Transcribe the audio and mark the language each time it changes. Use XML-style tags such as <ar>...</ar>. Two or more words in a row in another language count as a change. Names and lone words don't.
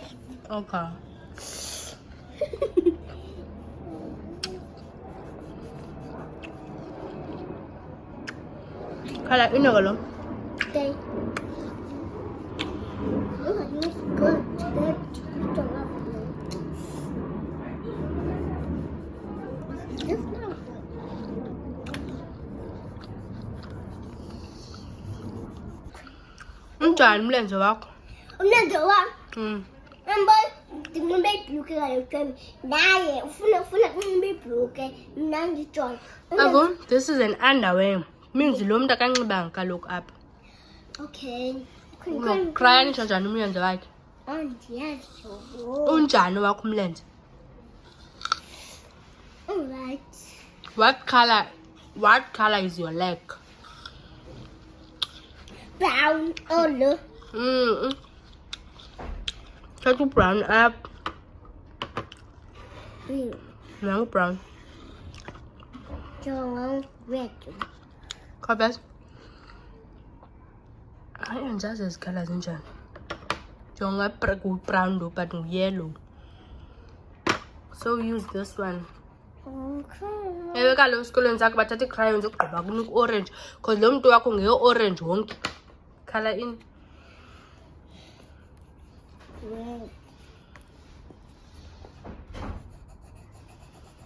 <en>Okay. Color in alone. Okay. Oh, it looks good. Good. It's not good.</en> <xh>Unjani umlenze wakho? Umlenze wami. Mamba ndinxibe ibhluke kaloku naye ufuna kunxiba ibhluke mna ndijona.</xh> <en>Avo, this is an underwear.</en> <xh>Means lo muntu akanxibanga kaloku apha.</xh> <en>Okay.</en> <xh>Crayon njani umlenze wakhe? Andiyazi. Unjani wakho umlenze?</xh> <en>Alright. What color is your leg? Brown. Oh look. Try to brown up. Green. No brown. Yellow. Red. Copy. I don't just as colors in Jan. Jonga brown though, but yellow. So use this one. Okay.</en> <xh>Ewe kaloku esikolweni sakho bathatha i-crayons ukugqiba kunika orange because lo mntu wakho ngeyo-orange wonke.</xh> <en>Color in. Red.</en>